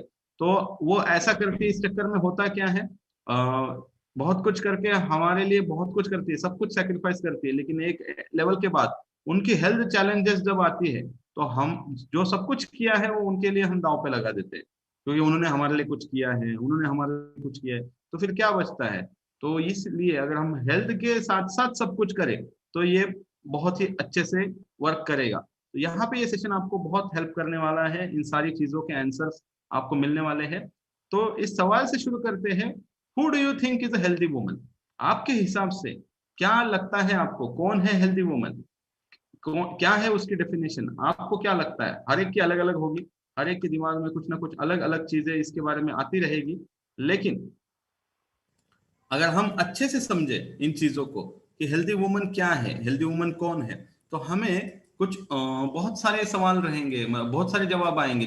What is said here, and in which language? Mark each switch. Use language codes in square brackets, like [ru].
[hi] तो वो ऐसा करती है, इस चक्कर में होता क्या है, बहुत कुछ करके हमारे लिए बहुत कुछ करती है, सब कुछ सैक्रिफाइस करती है, लेकिन एक लेवल के बाद उनकी हेल्थ चैलेंजेस जब आती है तो हम जो सब कुछ किया है वो उनके लिए हम दांव पे लगा देते हैं, क्योंकि उन्होंने हमारे लिए कुछ किया है, उन्होंने हमारे लिए कुछ किया है, तो फिर क्या बचता है? तो इसलिए अगर हम हेल्थ के साथ साथ सब कुछ करें तो ये बहुत ही अच्छे से वर्क करेगा। तो यहाँ पे ये सेशन आपको बहुत हेल्प करने वाला है, इन सारी चीजों के आंसर्स आपको मिलने वाले हैं। तो इस सवाल से शुरू करते हैं, [en] Who do you think is a healthy woman? [hi] आपके हिसाब से क्या लगता है आपको, कौन है हेल्दी वुमन? क्या है उसकी डेफिनेशन? आपको क्या लगता है? हर एक की अलग अलग होगी, हर एक के दिमाग में कुछ ना कुछ अलग अलग चीजें इसके बारे में आती रहेगी। लेकिन अगर हम अच्छे से समझे इन चीजों को कि हेल्दी वुमन क्या है, हेल्दी वुमन कौन है, तो हमें कुछ बहुत सारे सवाल रहेंगे, बहुत सारे जवाब आएंगे।